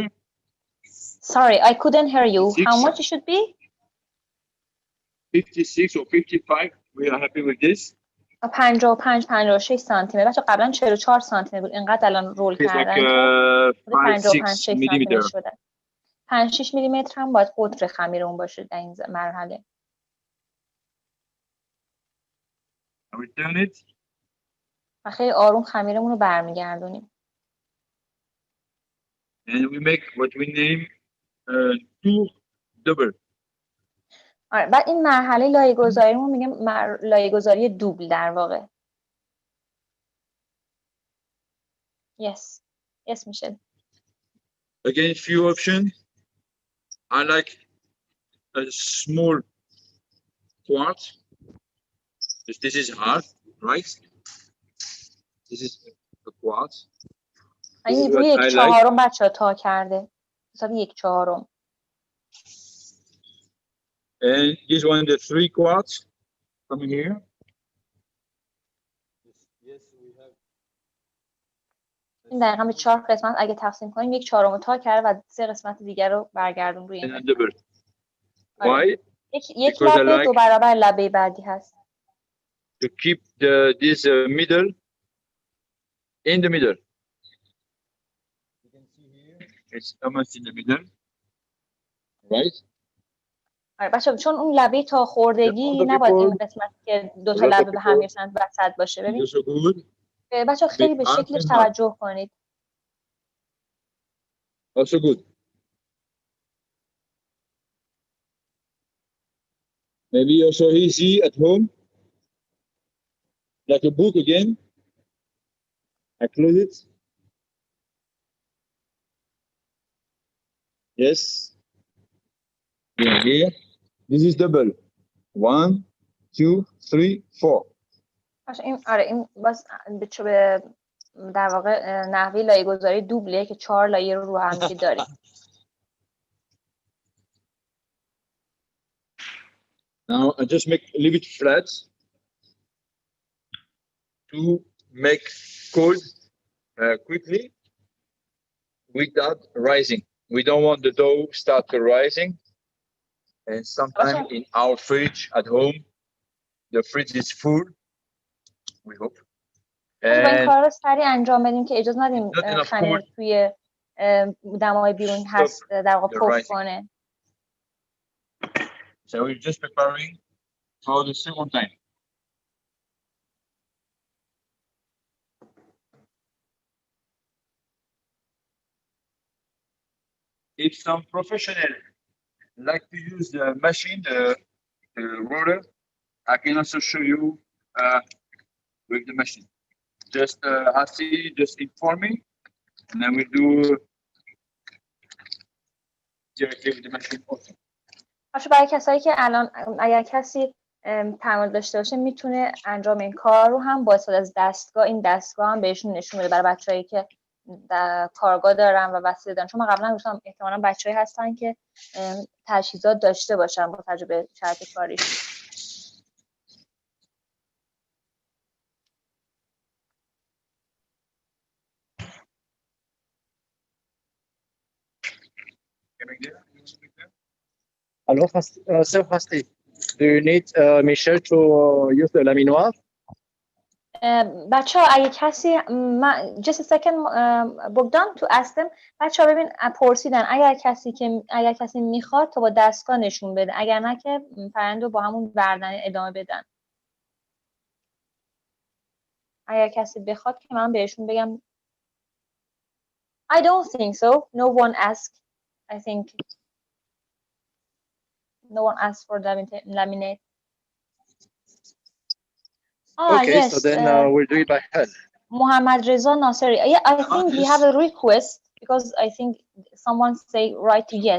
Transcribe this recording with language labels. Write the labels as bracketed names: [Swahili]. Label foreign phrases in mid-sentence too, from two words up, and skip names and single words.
[English] Sorry, I couldn't hear you. 56. How much it should be? 56 or 55. We are happy with this. [Persian] 55-56 سانتی متر. بچه قبلا 44 سانتی متر بود. اینقدر الان رول کردن که 55-6 سانتی متر شده. 5-6 میلیمتر هم باید قطر خمیر اون باشه در این مرحله. [English] I will turn it. [Persian] و خیلی آروم خمیرمون رو برمیگردونیم. [English] And we make what we name tour double. [Persian] آره بعد این مرحله لایه گذاریمون میگم لایه گذاری دوبل در واقع. [English] Yes Michel. Again, few options. I like a small quartz. This is hard, right? This is a quartz. [Persian] این روی 1/4 بچه‌ها تا کرده. حساب 1/4. [English] And this one, the 3 quartz coming here. [Persian] این دقیقا به 4 قسمت اگه تقسیم کنیم 1/4 تا کرده و 3 قسمت دیگر رو برگردون روی این قسمت. [English] Why? [Persian] یک لبه 2 برابر لبه بعدی هست. [English] To keep this middle in the middle. You can see here, it's almost in the middle, right? [Persian] آره بچه‌ها چون اون لبه تا خوردگی نباید این قسمت که 2 تا لبه به هم میرسن وسط باشه. ببین بچه‌ها خیلی به شکلش توجه کنید. [English] Also good. Maybe also easy at home, like a book again. I close it. Yes. Here. This is double. 1, 2, 3, 4. [Persian] این آره این باز به در واقع نحوه لایه گذاری دوبله که 4 لایه رو هم دیگه داریم. [English] Now I just leave it flat to make cold quickly without rising. We don't want the dough start rising. And sometimes in our fridge at home, the fridge is full. We hope. [Persian] با این کار رو سریع انجام بدیم که اجازه ندیم خمیر توی دمای بیرون هست در واقع پف کنه. [English] So we're just preparing for the second time. If some professional like to use the machine, the roller, I can also show you with the machine. Just just inform me, and then we do directly with the machine also. [Persian] برای کسایی که الان اگر کسی تعامل داشته باشه میتونه انجام این کار رو هم با استفاده از دستگاه این دستگاه هم بهشون نشون بده برای بچه‌هایی که کارگاه دارن و وسیله دارن. چون من قبلا گفتم احتمالاً بچه‌هایی هستن که تجهیزات داشته باشن با تجربه شرط کاریش. [English] Hello, Sir Hasti. Do you need Michel to use the laminoir? [Persian] بچه ها اگه کسی [English] just a second [Persian] بگدان تو استم بچه ها ببین پرسیدن اگر کسی میخواد تا با دستگاه نشون بده اگر نه که فرآیند رو با همون بردن ادامه بدن. اگر کسی بخواد که من بهشون بگم [English] I don't think so. No one asked. I think no one asked for laminate. Okay, yes. so then we'll do it by hand. Muhammad Reza Naseri. Yeah, I think we have a request because I think someone say write yes.